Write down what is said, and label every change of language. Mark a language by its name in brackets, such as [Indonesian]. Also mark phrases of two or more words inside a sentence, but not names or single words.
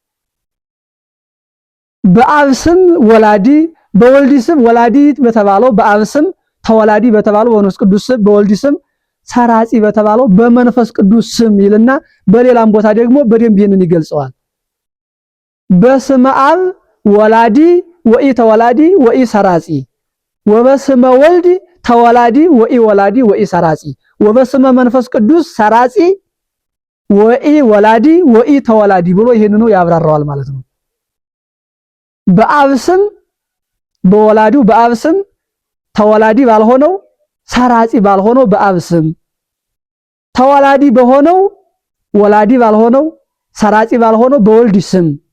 [Amharic] በአብ ስም ወላዲ በወልድ ስም ወላዲ በተባለው በአብ ስም ተወላዲ በተባለው በመንፈስ ቅዱስ ስም በወልድ ስም ሰራጺ በተባለው በመንፈስ ቅዱስ ስም ይልና በሌላም ቦታ ደግሞ በደንብ ይሄንን ይገልጸዋል። [Geez] በስመ አብ ወላዲ ወኢ ተወላዲ ወኢ ሰራጺ ወበስመ ወልድ ተወላዲ ወኢ ወላዲ ወኢ ሰራጺ ወበስመ መንፈስ ቅዱስ ሰራጺ ወኢ ወላዲ ወኢ ተወላዲ [Amharic] ብሎ ይሄንኑ ያብራራዋል ማለት ነው። በአብ ስም በወላዲው በአብ ስም ተወላዲ ባልሆነው ሰራጺ ባልሆነው በአብ ስም ተወላዲ በሆነው ወላዲ ባልሆነው ሰራጺ ባልሆነው በወልድ ስም